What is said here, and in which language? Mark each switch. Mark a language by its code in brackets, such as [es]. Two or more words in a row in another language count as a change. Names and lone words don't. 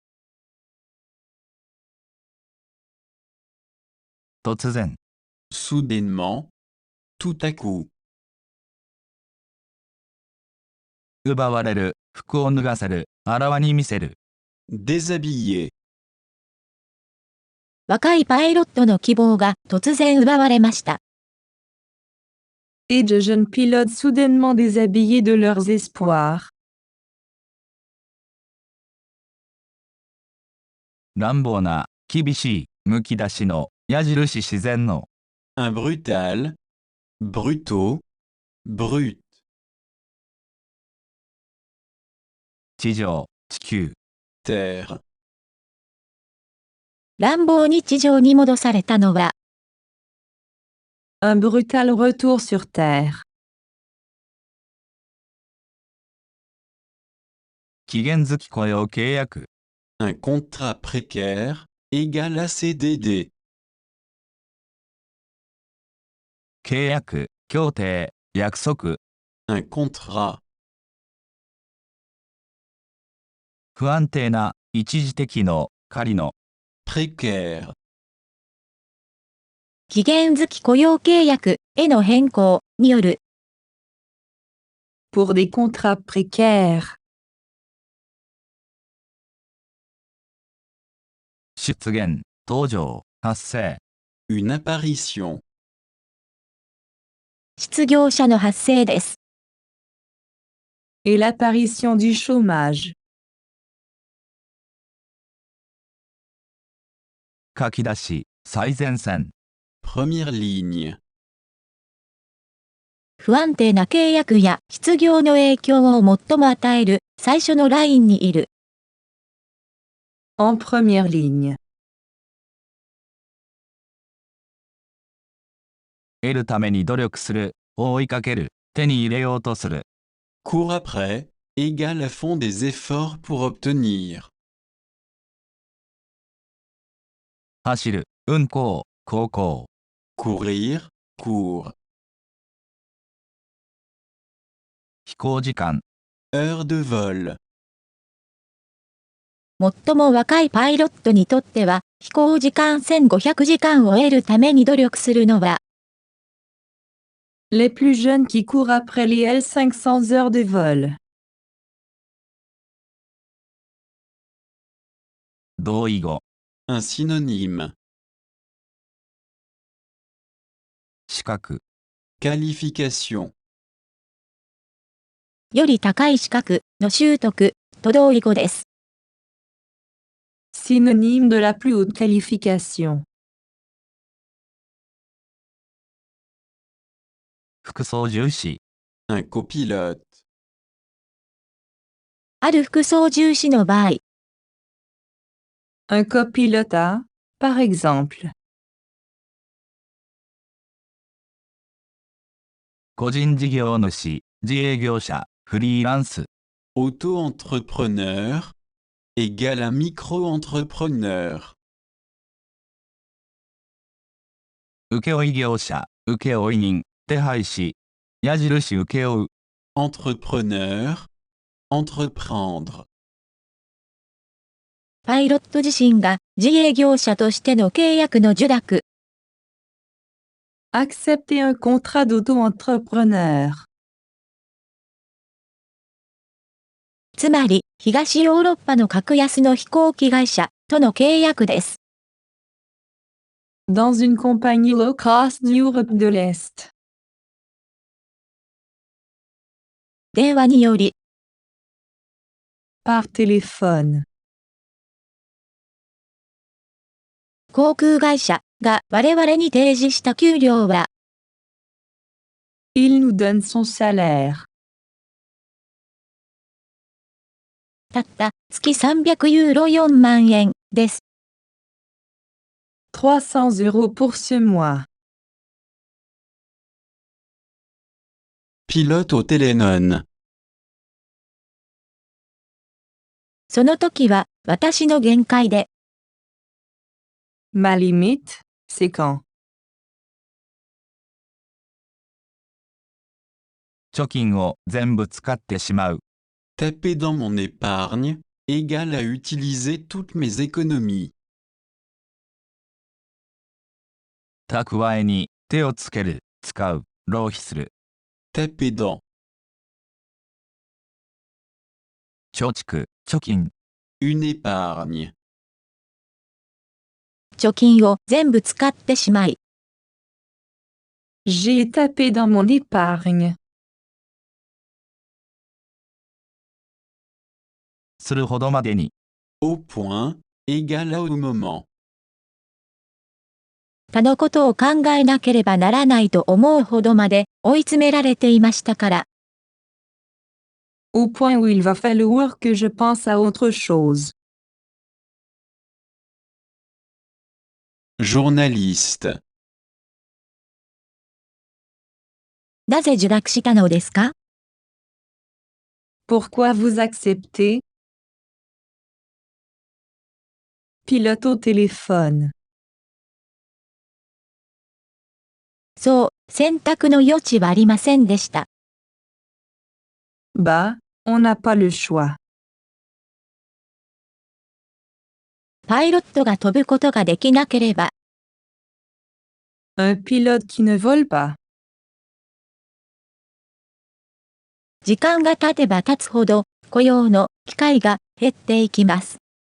[ja] 突然。 [fr] soudainement, tout à coup, [ja] 奪われる、服を脱がせる、あらわに見せる。 [fr] déshabillé, [ja] 若いパイロットの希望が突然奪われました。 [fr] Et de jeunes pilotes soudainement déshabillés de leurs espoirs. [ja] 乱暴な、厳しい、むき出しの、矢印自然の。 [fr] un brutal, brutaux, brut, [ja] 地上、地球。 [fr] terre, [ja] 乱暴に地上に戻されたのは、 [fr] Un brutal retour sur Terre. [ja] 期限付き雇用契約。 [fr] un contrat précaire, égale à CDD, [ja] 契約、協定、約束。 [fr] un contrat, [ja] 不安定な、一時的の、仮の。 [fr] précaire, [ja] 期限付き雇用契約への変更による、 [fr] Pour des contrats précaires. [ja] 出現、登場、発生。 [fr] une apparition, [ja] 失業者の発生です。 [fr] Et l'apparition du chômage. [ja] 書き出し、最前線。 [fr] Première ligne. [ja] 不安定な契約や失業の影響を最も与える最初のラインにいる。 [fr] En première ligne. [ja] 得るために努力する、を追いかける、手に入れようとする。 [fr] Cours après, égale font des efforts pour obtenir. [ja] 走る、運行、航行。 [fr] Courir, cours. [ja] 飛行時間、 [fr] Heure de vol. [ja] 最も若いパイロットにとっては、飛行時間1500時間を得るために努力するのは、 [fr] Les plus jeunes qui courent après les L500 heures de vol. [ja] 同意語、 [fr] Un synonyme. [ja] 資格、 [fr] Qualification. [ja] より高い資格の習得と同義語です。 [fr] Synonyme de la plus haute qualification. [ja] 副操縦士、 [fr] Un copilote. [ja] ある副操縦士の場合、 [fr] Un copilote a, par exemple. [ja] 個人事業主、自営業者、フリーランス。 [fr] Auto-entrepreneur égale un micro-entrepreneur. [ja] 請負業者、請負人、手配師。矢印請負う。 [fr] Entrepreneur, entreprendre. [ja] パイロット自身が自営業者としての契約の受諾、 [fr] Accepter un contrat d'auto-entrepreneur. [ja] つまり東ヨーロッパの格安の飛行機会社との契約です。 [fr] Dans une compagnie [en] low cost [fr] d'Europe de l'Est. [ja] 電話により、 [fr] Par téléphone. [ja] 航空会社が我々に提示した給料は、 [fr] Il nous donne son salaire. [ja] たった月300ユーロ4万円です。 [fr] 300 euros pour ce mois. Pilote au Télénon. [ja] その時は私の限界で、 [fr] Ma limite, c'est quand? [ja] 貯金を全部使ってしまう。 [fr] Taper dans mon épargne égale à utiliser toutes mes économies. [ja] 蓄えに手をつける、使う、浪費する。 [fr] Taper dans. [ja] 貯蓄、貯金。 [fr] Une épargne. [ja] 貯金を全部使ってしまい、 [fr] J'ai tapé dans mon épargne. [ja] するほどまでに。 [fr] Au point égale à au moment. [ja] 他のことを考えなければならないと思うほどまで追い詰められていましたから、 Au point où il va falloir que je pense à autre chose. [fr] Journaliste. [ja] なぜ受諾したのですか？ [fr] Pourquoi vous acceptez? Pilote au téléphone. [ja] そう、選択の余地はありませんでした。 [fr] Bah, on n'a pas le choix. [ja] パイロットが飛ぶことができなければ、 [fr] Un pilote qui ne vole pas. [ja] 時間が経てば経つほど、雇用の機会が減っていきます。